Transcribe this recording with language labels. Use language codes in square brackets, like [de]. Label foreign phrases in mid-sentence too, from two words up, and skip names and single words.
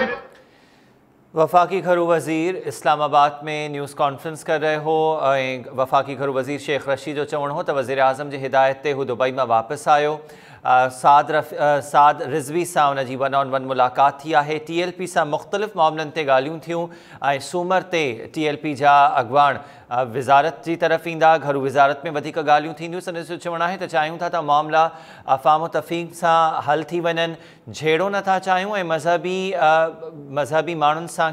[sd] وفاقی گھرو وزیر اسلام آباد میں [en] news conference [sd] کر رہے ہو. وفاقی گھرو وزیر شیخ رشید جو چوڑ ہو تو وزیر اعظم جی ہدایت تے ہو دبئی میں واپس آیو. سعد رضوی سا ان جی 1-on-1 ملاقات تھی ہے. ٹی ایل پی سا مختلف معاملن تے ڳالھيون تھيون. सूमर ते टी एल पी जा अॻुवाण वज़ारत जी तरफ़ ईंदा. घरू वज़ारत में वधीक ॻाल्हियूं थींदियूं. संदसि चवणु आहे त चाहियूं था त मामला अफ़ाम तफ़हीम सां हल थी वञनि, झेड़ो नथा चाहियूं ऐं मज़हबी माण्हुनि सां